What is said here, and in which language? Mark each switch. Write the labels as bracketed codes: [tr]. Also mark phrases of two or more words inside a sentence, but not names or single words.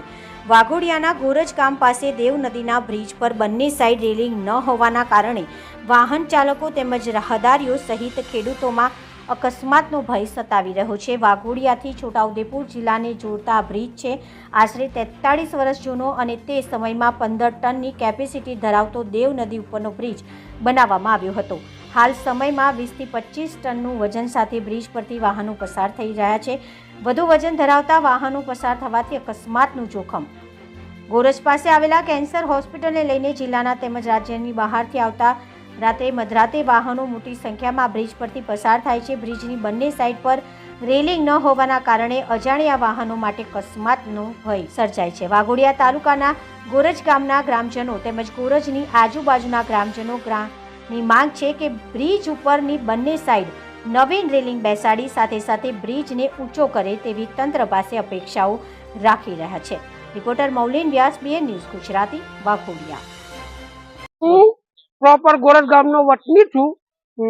[gu] વાઘોડિયાના ગોરજ ગામ પાસે દેવ નદીના બ્રિજ પર બંને સાઈડ રેલિંગ ન હોવાના કારણે વાહન ચાલકો તેમજ રાહદારીઓ સહિત ખેડૂતોમાં અકસ્માતનો ભય સતાવી રહ્યો છે। વાઘોડિયાથી છોટાઉદેપુર જિલ્લાને જોડતા બ્રિજ છે આશરે 43 વર્ષ જૂનો અને તે સમયમાં 15 ટનની કેપેસિટી ધરાવતો દેવ નદી ઉપરનો બ્રિજ બનાવવામાં આવ્યો હતો। હાલ સમય માં 20 થી 25 ટનનું વજન સાથ બ્રિજ પરથી વાહનો પસાર થઈ રહ્યા છે। વધુ વજન ધરાવતા વાહનો પસાર થવાથી અકસ્માતનું જોખમ। ગોરજ પાસે આવેલા કેન્સર હોસ્પિટલ ને લઈને જિલ્લાના તેમજ રાજ્યની બહારથી આવતા રાત્રે મધરાતે વાહનો મોટી સંખ્યા માં બ્રિજ પરથી પસાર થાય છે। બ્રિજની બંને સાઇડ પર રેલિંગ ન હોવાના કારણે અજાણ્યા વાહનો માટે અકસ્માતનો ભય સર્જાય છે। વાઘોડિયા તાલુકાના ગોરજ ગામના ગ્રામજનો તેમજ ગોરજની આજુબાજુના ગ્રામજનો ની માંગ છે કે બ્રિજ ઉપરની બંને સાઈડ નવીન રેલિંગ બેસાડી સાથે સાથે બ્રિજને ઊંચો કરે તેવી તંત્ર પાસે અપેક્ષાઓ રાખી રહ્યા છે। રિપોર્ટર મૌલિન વ્યાસ, બીએન ન્યૂઝ ગુજરાતી, વાઘોડિયા। હું પ્રોપર ગોરજ ગામનો વતની છું।